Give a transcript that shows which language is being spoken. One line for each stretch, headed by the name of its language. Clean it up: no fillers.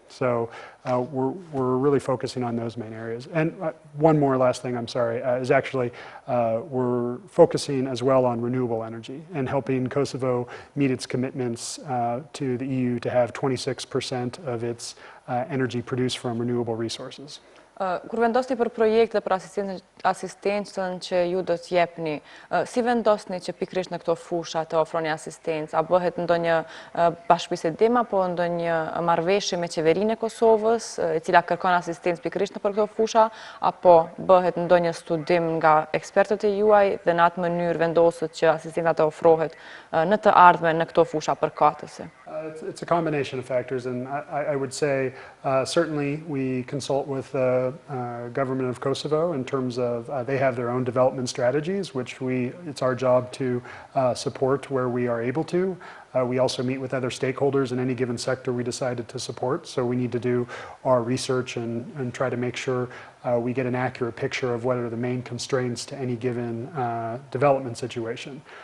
English: So we're really focusing on those main areas. And one more last thing, I'm sorry, is actually we're focusing as well on renewable energy and helping Kosovo meet its commitments to the EU to have 26% of its energy produced from renewable resources.
Albanian: Kur vendosni për projekte për asistencën që ju do t'jepni, si vendosni që pikrisht në këto fusha të ofroni asistencë? A bëhet ndonjë bashkëbisedim apo ndonjë marrëveshje me qeverinë e Kosovës, e cila kërkon asistencë pikrisht për këto fusha, apo bëhet ndonjë studim nga ekspertët e juaj dhe në atë mënyrë vendoset që asistenca të ofrohet në të ardhmen në këto fusha përkatëse?
English: It's a combination of factors, and I would say certainly we consult with the government of Kosovo in terms of they have their own development strategies, which it's our job to support where we are able to. We also meet with other stakeholders in any given sector we decided to support, so we need to do our research and try to make sure we get an accurate picture of what are the main constraints to any given development situation.